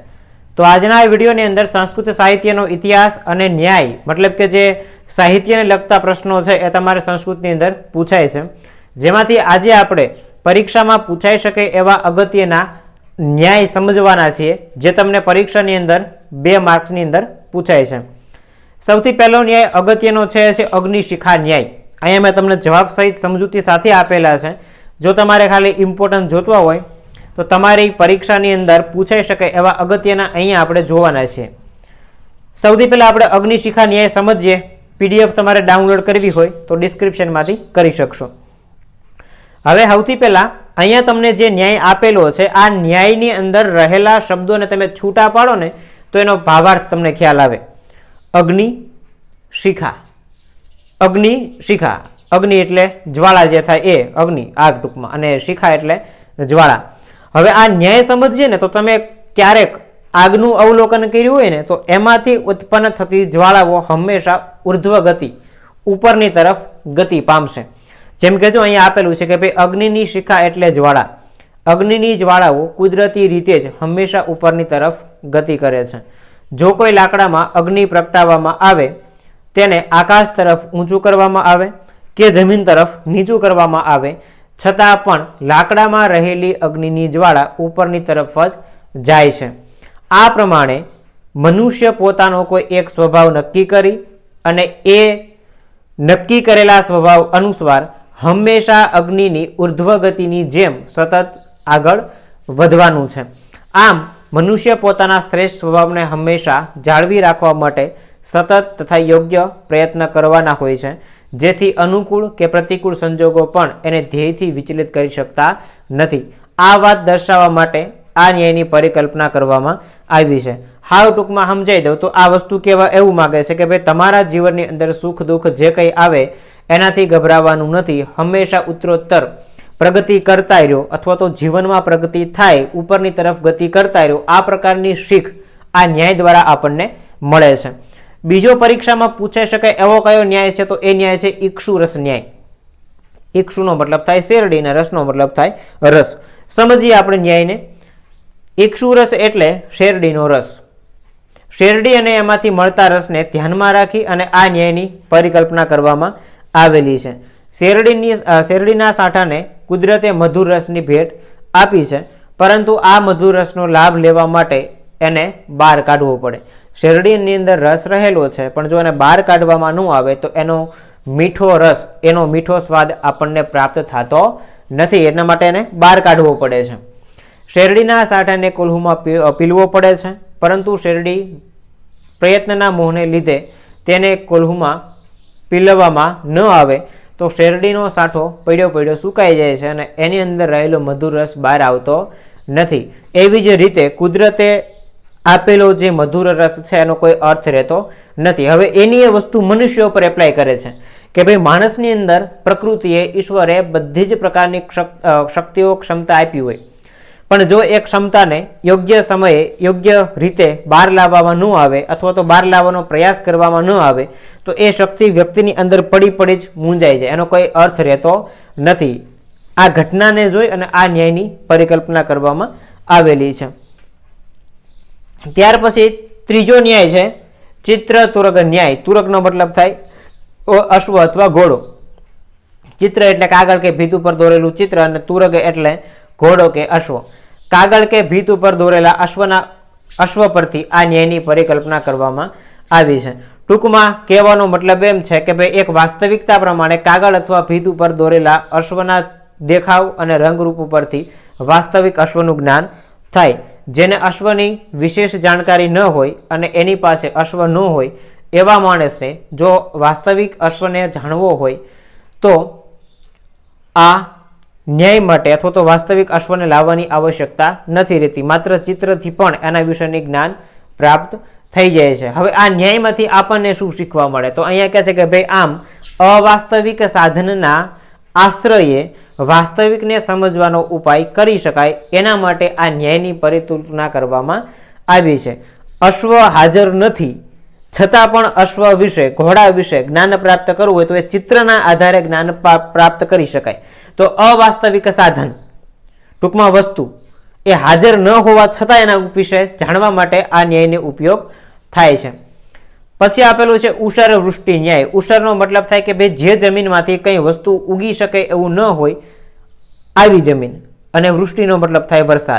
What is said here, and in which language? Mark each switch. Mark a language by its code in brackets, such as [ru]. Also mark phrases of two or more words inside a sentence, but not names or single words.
[gu] તો આજના વીડિયો ને અંદર સંસ્કૃત સાહિત્ય ઇતિહાસ ઔર ન્યાય મતલબ કે જે સાહિત્ય ને લગતા પ્રશ્નોં હૈ એ તમારે સંસ્કૃત અંદર પૂછાય હૈ, જેમાંથી આજે આપણે પરીક્ષા મેં પૂછાઈ સકે એવા અગત્યના ન્યાય સમઝવાના છીએ જે તમને પરીક્ષા ની અંદર 2 માર્ક્સ ની અંદર પૂછાય હૈ। સૌથી પહલો ન્યાય અગત્યનો છે અગ્નિશિખા ન્યાય। અહીંયા મૈં તમને જવાબ સહિત સમજૂતી સાથે આપેલા છે। જો તમારે ખાલી ઇમ્પોર્ટન્સ જોતવા હોય તો તમારી પરીક્ષાની અંદર પૂછાઈ શકે એવા અગત્યના અહીંયા આપણે જોવાના છે। સૌથી પહેલા આપણે અગ્નિશિખા ન્યાય સમજીએ। પીડીએફ તમારે ડાઉનલૉડ કરવી હોય તો ડિસ્ક્રિપ્શન માંથી કરી શકશો। હવે સૌથી પહેલા અહીંયા તમને જે ન્યાય આપેલો છે આ ન્યાયની અંદર રહેલા શબ્દોને તમે છૂટા પાડો ને તો એનો ભાવાર્થ તમને ખ્યાલ આવે। અગ્નિ શિખા, અગ્નિ શિખા, અગ્નિ એટલે જ્વાલા જે થાય એ અગ્નિ આગ ટૂંકમાં અને શિખા એટલે જ્વાલા। હવે આ ન્યાય સમઝીએ ને તો તમે ક્યારેક આગનું અવલોકન કર્યું હોય ને તો એમાંથી ઉત્પન્ન થતી જ્વાલાઓ હમેશા ઊર્ધ્વ ગતિ ઉપરની તરફ ગતિ પામશે। જેમ કે જો અહીંયા આપેલું છે કે ભાઈ અગ્નિની શિખા એટલે જ્વાલા। અગ્નિની જ્વાલાઓ કુદરતી રીતે જ હમેશા ઉપરની તરફ ગતિ કરે છે। જો કોઈ લાકડામાં અગ્નિ પ્રગટાવવામાં આવે તેને આકાશ તરફ ઊંચું કરવામાં આવે કે જમીન તરફ નીચું કરવામાં આવે છતાં પણ લાકડામાં રહેલી અગ્નિની જ્વાળા ઉપરની તરફ જ જાય છે। આ પ્રમાણે મનુષ્ય પોતાનો કોઈ એક સ્વભાવ નક્કી કરી અને એ નક્કી કરેલા સ્વભાવ અનુસાર હંમેશા અગ્નિની ઉર્ધ્વ ગતિની જેમ સતત આગળ વધવાનું છે। આમ મનુષ્ય પોતાના શ્રેષ્ઠ સ્વભાવ ને હમેશા જાળવી રાખવા માટે સતત તથા યોગ્ય પ્રયત્ન કરવાના હોય છે, જેથી અનુકૂલ કે પ્રતિકૂલ સંજોગોં પણ એને ધ્યેયથી વિચલિત કરી શકતા નથી। આ વાત દર્શાવવા માટે આ ન્યાયની પરિકલ્પના કરવામાં આવી છે। હાવ ટૂંકમાં સમજાઈ દઉં તો આ વસ્તુ કેવા એવું માગે છે કે ભાઈ તમારા જીવનની અંદર સુખ દુખ જે કંઈ આવે એનાથી ગભરાવાનું નથી। હમેશા ઉત્તરોત્તર પ્રગતિ કરતા રહો અથવા તો જીવન મેં પ્રગતિ થાય ઉપરની તરફ ગતિ કરતા રહો। આ પ્રકારની શીખ આ ન્યાય દ્વારા આપને મળે છે। બીજો પરીક્ષા મેં પૂછાઈ શકે એવો કયો ન્યાય છે તો એ ન્યાય છે ઇક્ષુરસ ન્યાય। ઇક્ષુનો મતલબ થાય શેરડી ને રસનો મતલબ થાય રસ। સમઝીએ આપણે ન્યાયને। ઇક્ષુરસ એટલે શેરડીનો રસ। શેરડી અને એમાંથી મળતા રસને ધ્યાનમાં રાખી અને આ ન્યાયની પરિકલ્પના કરવામાં આવેલી છે। શેરડીના સાઠાને કુદરતે મધુર રસની ભેટ આપી છે, પરંતુ આ મધુર રસનો લાભ લેવા માટે એને બહાર કાઢવો પડે। શેરડીની અંદર રસ રહેલો છે પણ જો એને બહાર કાઢવામાં ન આવે તો એનો મીઠો રસ એનો મીઠો સ્વાદ આપણને પ્રાપ્ત થતો નથી, એટલા માટે એને બહાર કાઢવો પડે છે। શેરડીના સાઠાને કોલ્હુમાં પીલવો પડે છે, પરંતુ શેરડી પ્રયત્નના મોહને લીધે તેને કોલ્હુમાં પીલવવામાં ન આવે તો શેરડીનો સાઠો પડ્યો પડ્યો સુકાઈ જાય છે અને એની અંદર રહેલો મધુર રસ બહાર આવતો નથી। એવી જ રીતે કુદરતે આપેલો જે મધુર રસ છે એનો કોઈ અર્થ રહેતો નથી। હવે એની એ વસ્તુ મનુષ્ય પર એપ્લાય કરે છે કે ભાઈ માણસની અંદર પ્રકૃતિએ ઈશ્વરે બધી જ પ્રકારની શક્તિઓ ક્ષમતા આપી હોય, પણ જો એક ક્ષમતા ને યોગ્ય સમયે યોગ્ય રીતે બહાર લાવવામાં ન આવે અથવા તો બહાર લાવવાનો પ્રયાસ કરવામાં ન આવે તો એ શક્તિ વ્યક્તિની અંદર પડી પડી જ મૂંઝાઈ જાય, એનો કોઈ અર્થ રહેતો નથી। આ ઘટનાને જોઈ અને આ ન્યાયની પરિકલ્પના કરવામાં આવેલી છે। ત્યાર પછી ત્રીજો ન્યાય છે ચિત્ર તુરગ ન્યાય। તુરગનો મતલબ થાય અશ્વ અથવા ઘોડો। ચિત્ર એટલે કાગળ કે ભીત પર દોરેલું ચિત્ર અને તુરગ એટલે ઘોડો કે અશ્વ। કાગળ કે ભીત પર દોરેલા અશ્વ પરથી આ ન્યાયની પરિકલ્પના કરવામાં આવી છે। ટૂંકમાં કહેવાનો મતલબ એમ છે કે ભાઈ એક વાસ્તવિકતા પ્રમાણે કાગળ અથવા ભીત પર દોરેલા અશ્વના દેખાવ અને રંગરૂપ પરથી વાસ્તવિક અશ્વનું જ્ઞાન થાય। જેને અશ્વની વિશેષ જાનકારી ન હોય અને એની પાસે અશ્વ ન હોય એવા માણસને જો વાસ્તવિક અશ્વને જાણવો હોય તો આ ન્યાય માટે અથવા તો વાસ્તવિક અશ્વને લાવવાની આવશ્યકતા નથી રહતી। માત્ર ચિત્રથી પણ એના વિષયની જ્ઞાન પ્રાપ્ત થઈ જાય છે। હવે આ ન્યાયમાંથી આપણને શું શીખવા મળે તો અહીંયા કહે છે કે ભાઈ આમ અવાસ્તવિક સાધનના આશ્રયે વાસ્તવિકને સમજવાનો ઉપાય કરી શકાય એના માટે આ ન્યાયની પરિકલ્પના કરવામાં આવી છે। અશ્વ હાજર નથી છતાં પણ અશ્વ વિષે ઘોડા વિષે જ્ઞાન પ્રાપ્ત કરવું હોય તો એ ચિત્રના આધારે જ્ઞાન પ્રાપ્ત કરી શકાય। તો અવાસ્તવિક સાધન, ટૂંકમાં વસ્તુ એ હાજર ન હોવા છતાં એના વિશે જાણવા માટે આ ન્યાયનો ઉપયોગ થાય છે. પછી આપેલું છે ઉષર વૃષ્ટિ ન્યાય. ઉષરનો મતલબ થાય કે ભાઈ જે જમીનમાંથી કંઈ વસ્તુ ઉગી શકે એવું ન હોય આવી જમીન, અને વૃષ્ટિનો મતલબ થાય વરસાદ.